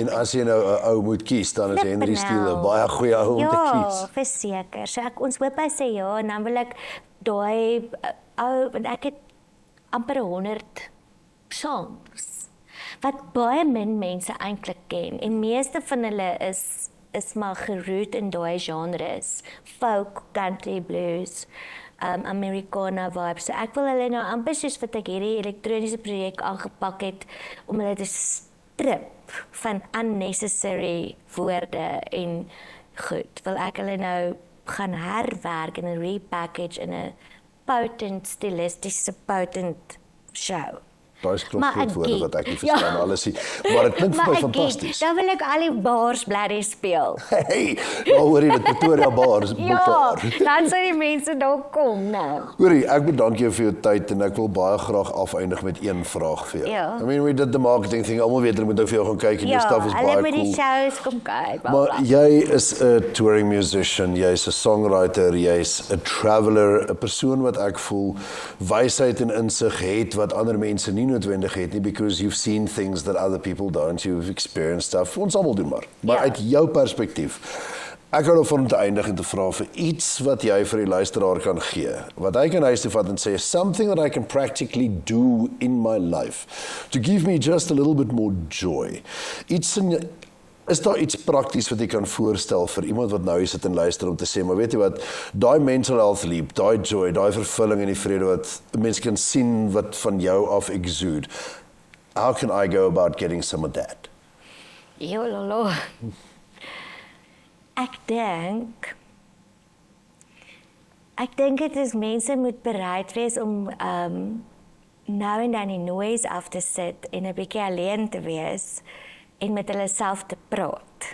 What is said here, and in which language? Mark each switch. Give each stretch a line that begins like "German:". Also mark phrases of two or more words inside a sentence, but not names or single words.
Afrikaans: En as jy nou 'n ou moet kies, dan is Henry Steele 'n baie goeie ou om te kies. Ja, verseker. So ons hoop hy sê ja en dan wil ek daai ou, want ek het amper 100 songs wat baie min mense eintlik ken en meeste van hulle is maar geroot in daai genres,
English: folk, country, blues, Americana vibes.
Afrikaans: So ek wil hulle nou amper soos wat ek hierdie elektroniese projek aangepak het om hulle te strip van unnecessary woorde en goed. Wil ek hulle nou gaan herwerk in 'n repackage in 'n potent stilistiese potent show. Daar is klop woorde wat ek nie verstaan alles nie, maar dit klink vir my fantasties. Dan wil ek al die bars bladdy speel. Hey, nou hoor jy dit Pretoria bars, ja, dan sal die mense daar kom nou. Hoorie, ek bedank jou vir jou tyd en ek wil baie graag afeindig met een vraag vir jou. Ja.
English: I mean, we did the marketing thing,
Afrikaans: almal weet hulle moet nou vir jou gaan kyk en jou stuff is baie cool. Ja, hulle moet die shows kom kyk. Maar jy is 'n
English: touring musician,
Afrikaans: jy's 'n songwriter, jy's 'n traveler, 'n persoon wat ek voel wysheid en insig het wat ander mense nie noodwendig het nie,
English: because you've seen things that other people don't, you've experienced stuff,
Afrikaans: ons almal doen maar uit jou perspektief, ek hou daarvan om te eindig en te vra vir iets wat jy vir die luisteraar kan gee, wat hy kan huis toe vat en sê,
English: something that I can practically do in my life, to give me just a little bit more joy,
Afrikaans: is daar iets prakties wat jy kan voorstel vir iemand wat nou hier sit en luister om te sê, maar weet jy wat, daai
English: mental health leap,
Afrikaans: daai joy, daai vervulling en die vrede wat mense kan sien wat van jou af exude,
English: how can I go about getting some of that? Jololo.
Afrikaans: Ek dink dit is mense moet bereid wees om nou en dan die noise af te sit en 'n bietjie alleen te wees en met hulle self te praat.